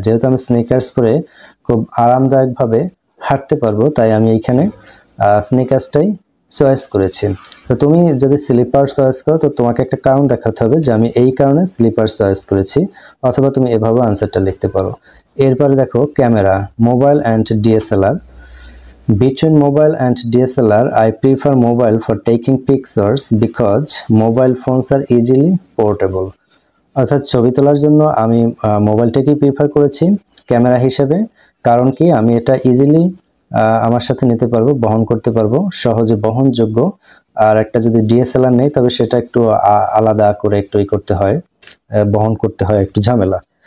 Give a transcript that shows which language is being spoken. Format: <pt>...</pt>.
<bn>যেহেতু আমি স্নিকার্স পরে খুব আরামদায়কভাবে হাঁটতে পারবো, তাই আমি এইখানে স্নিকার্সটাই চয়েস করেছি। তো তুমি যদি স্লিপার চয়েস করো, তো তোমাকে একটা কারণ দেখাতে হবে যে আমি এই কারণে স্লিপার চয়েস করেছি, অথবা তুমি এভাবে আনসারটা লিখতে পারো। এরপরে দেখো camera, mobile and DSLR.</bn> <en>Between mobile and DSLR, I prefer mobile for taking pictures because mobile phones are easily portable.</en> <bn>অর্থাৎ ছবি তোলার জন্য আমি মোবাইলটাকেই প্রিফার করেছি ক্যামেরা হিসেবে, কারণ কি আমি এটা ইজিলি আমার সাথে নিতে পারবো, বহন করতে পারবো, সহজে বহনযোগ্য। আর একটা যদি ডিএসএলআর নেই, তবে সেটা একটু আলাদা করে একটু করতে হয়, বহন করতে হয়, একটু ঝামেলা।</bn>